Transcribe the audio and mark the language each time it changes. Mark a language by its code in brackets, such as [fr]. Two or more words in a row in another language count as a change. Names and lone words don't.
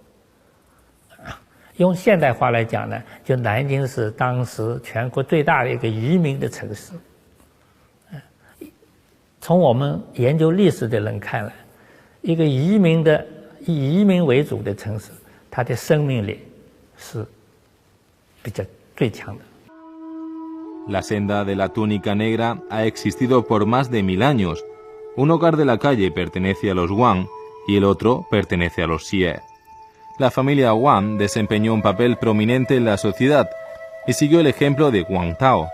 [zh] 用现代话来讲呢，就南京是当时全国最大的一个移民的城市。从我们研究历史的人看来，一个以移民为主的城市，它的生命力是比较最强的。 [es] La senda de la túnica negra ha existido por más de 1000 años. Un hogar de la calle pertenece a los Wang y el otro pertenece a los Xie. la familia Wang desempeñó un papel prominente en la sociedad y siguió el ejemplo de Wang Tao.